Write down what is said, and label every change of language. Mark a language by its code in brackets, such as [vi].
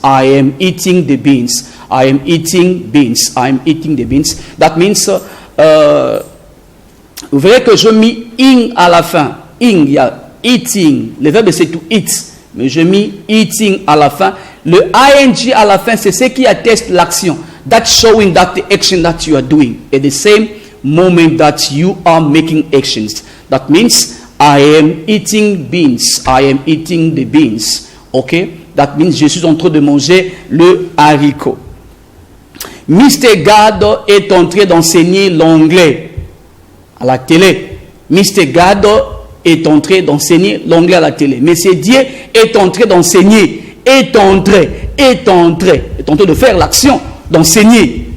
[en] I am eating the beans. I am eating beans. I am eating the beans. That means, [fr] vous verrez que je mets ing à la fin. Ing, il y a eating. Le verbe c'est to eat. Mais je mets eating à la fin. Le ing à la fin, c'est ce qui atteste l'action. [en] That's showing that the action that you are doing at the same moment that you are making actions. That means I am eating beans. I am eating the beans. Okay? [fr] That means je suis en train de manger le haricot. Mr. Gad est en train d'enseigner l'anglais. à la télé. Mr. God est en train d'enseigner l'anglais à la télé. Monsieur Dieu est en train d'enseigner, est en train de faire l'action, d'enseigner.